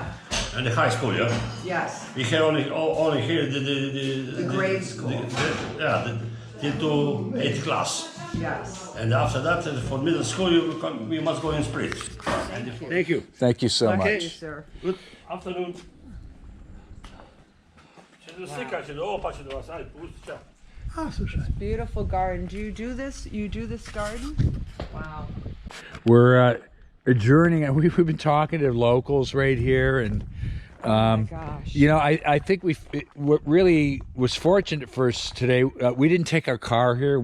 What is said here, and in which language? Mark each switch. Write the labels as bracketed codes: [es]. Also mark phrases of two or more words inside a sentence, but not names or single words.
[en] and the high school, yeah. Yes. We have only here the grade school. till to 8th class, Yes. and after that for middle school you must go in split. Thank you. Thank you so Okay. Thank you, much. sir. Good afternoon. [hr] Slika će do ovo pa će do vas, ajde pusti, čao. A, slušaj. [en] Beautiful garden. Do you do this? You do this garden? Wow. We're adjourning, and we've been talking to locals right here, and Oh my gosh. you know, I think what really was fortunate for us today, we didn't take our car here.